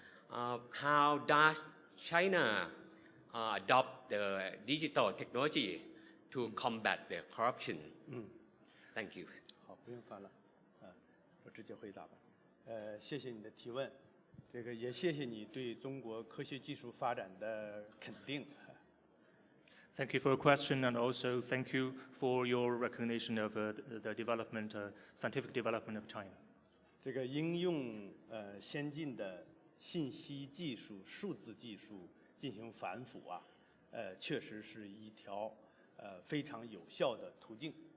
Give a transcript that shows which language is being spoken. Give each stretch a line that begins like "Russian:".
English: How does China adopt the digital technology to combat the corruption? Thank you.
Chinese: 好，不用翻了，我直接回答吧。谢谢你的提问，这个也谢谢你对中国科学技术发展的肯定。
English: Thank you for your question, and also thank you for your recognition of the development, scientific development of China.
Chinese: 这个应用先进的信息技术、数字技术进行反腐啊，确实是一条非常有效的途径。